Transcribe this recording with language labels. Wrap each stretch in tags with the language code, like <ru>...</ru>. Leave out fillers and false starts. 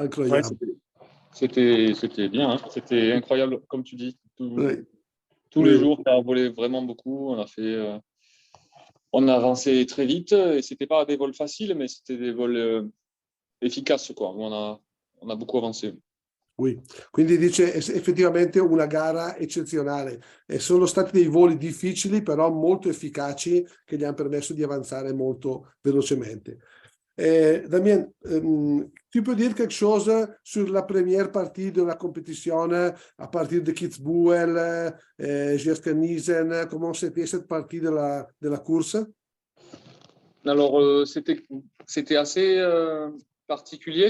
<fr>Incroyable. c'était bien, hein. C'était incroyable, comme tu dis. Oui, Tous oui, les oui. jours, ça a volé vraiment beaucoup. On a avancé très vite et c'était pas des vols faciles, mais c'était des vols efficaces, quoi. Où on a beaucoup avancé.</fr> <it>Oui, quindi dice effettivamente una gara eccezionale e sono stati dei voli difficili però molto efficaci che gli hanno permesso di avanzare molto velocemente.</it> <fr>Damien, tu peux dire quelque chose sur la première partie de la compétition à partir de Kitzbühel jusqu'à Niesen, comment c'était cette partie de la course? Alors, c'était assez particulier.</fr>